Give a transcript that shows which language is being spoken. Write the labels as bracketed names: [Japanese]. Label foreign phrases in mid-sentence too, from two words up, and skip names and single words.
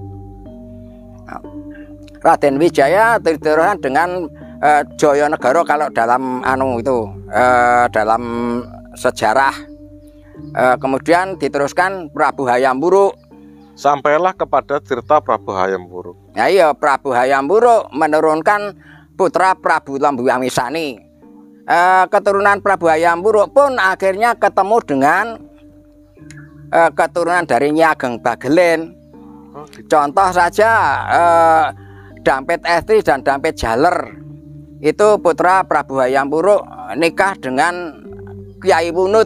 [Indonesian] Raden Wijaya diteruskan dengan Jayanegara kalau dalam dalam sejarah. Kemudian diteruskan Prabu Hayam Wuruk. Sampailah kepada cerita Prabu Hayam Wuruk. Ya iya, Prabu Hayam Wuruk menurunkan putra Prabu Lembu Amisani. Keturunan Prabu Hayam Wuruk pun akhirnya ketemu dengan keturunan dari Nyi Ageng Bagelen. Contoh saja Dampit Estri dan Dampit Jaler. Itu putra Prabu Hayam Wuruk nikah dengan Kyai Wunut.